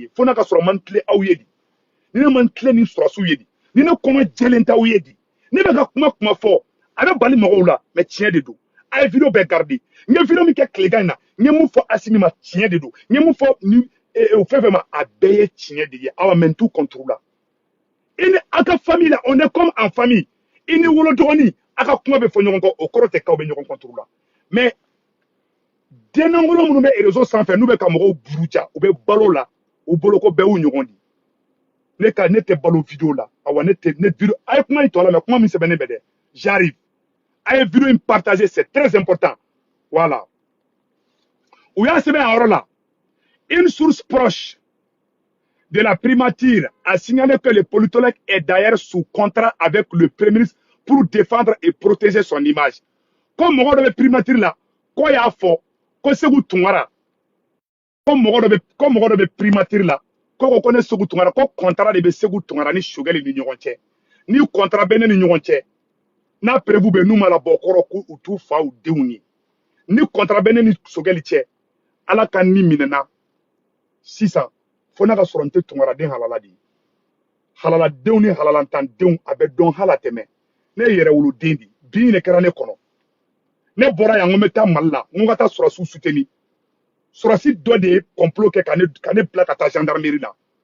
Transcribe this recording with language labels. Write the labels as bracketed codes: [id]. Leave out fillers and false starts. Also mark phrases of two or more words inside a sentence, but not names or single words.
[bm] ye fo n'a ka sɔrɔ man tile aw ye di ni ne man tile ni surasiw ye di ni ne kɔnɔ jɛlen tɛ aw ye di ne bɛ ka kuma fɔ a bɛ bali mɔgɔw la mais tiɲɛ de don a ye video bɛɛ garder n ye video min kɛ tilegan in na n ye mun fɔ Asimi ma tiɲɛ de don n ye mun fɔ o fɛn ma a bɛɛ ye tiɲɛ de ye awa mɛ n t'u contre la i ni a ka famille la [fr] on est comme en famille [bm] i ni wolo dɔgɔnin a ka kuma bɛ fɔ ɲɔgɔn kɔ o kɔrɔ tɛ k'aw bɛ ɲɔgɔn contre la mais denangolo minnu bɛ réseau sanfɛ n'u bɛ ka mɔgɔw buruja u bɛ balo la u bolo ko bɛɛ y'u ɲɔgɔn di ne tɛ balo video la awa ne video a ye kuma in tɔ la mais kuma min sɛbɛnnen bɛ dɛ j'arrive a ye video in partager [fr] c'est très important [bm] voilà u y'a sɛbɛn a yɔrɔ la [fr] une source proche de la primature a signalé que le politologue est d'ailleurs sous contrat avec le premier ministre pour défendre et protéger son image. [bm] Comme mɔgɔ dɔ bɛ primature la ko y'a fɔ ko Sékou Toungara ko mɔgɔ dɔ bɛ primature la ko ne Sékou Toungara ko contrat de bɛ Sékou Toungara ni Sogɛli ni ɲɔgɔn cɛ ni contrat bɛ ne ni ɲɔgɔn cɛ n'a prévu bɛ n'u ma labɔ kɔrɔ k'u t'u fa u denw ye ni contrat bɛ ne ni Sogɛli cɛ ala ka ni minɛna sisan fo n'a ka sɔrɔ n tɛ Toungaraden halala de ye halaladenw ni halalantandenw a bɛ dɔn hala tɛmɛ ne ye yɛrɛwoloden de bi ne kɛra ne kɔnɔ ne bɔra yan n ko n bɛ taa Mali la n ko ka taa sɔrɔsiw soutenir Surasi dɔ de complot kɛ ka ne bila ka taa gendarmerie la.